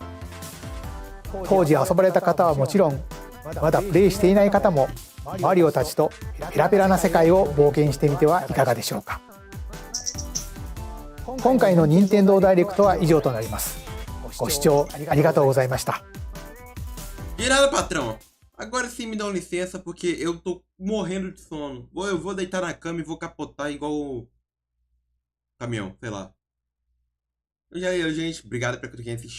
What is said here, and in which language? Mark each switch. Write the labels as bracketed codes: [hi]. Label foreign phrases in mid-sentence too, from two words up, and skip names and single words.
[ja] 当時遊ばれた方はもちろん、まだプレイしていない方もマリオたちとペラペラな世界を冒険してみてはいかがでしょうか。今回の任天堂ダイレクトは以上となります。ご視聴ありがとうございました。 [pt] De nada, patrão. Agora sim me dão licença porque eu tô morrendo de sono. Eu vou deitar na cama e vou capotar igual o caminhão, sei lá. E aí, gente, obrigado pra quem assistiu.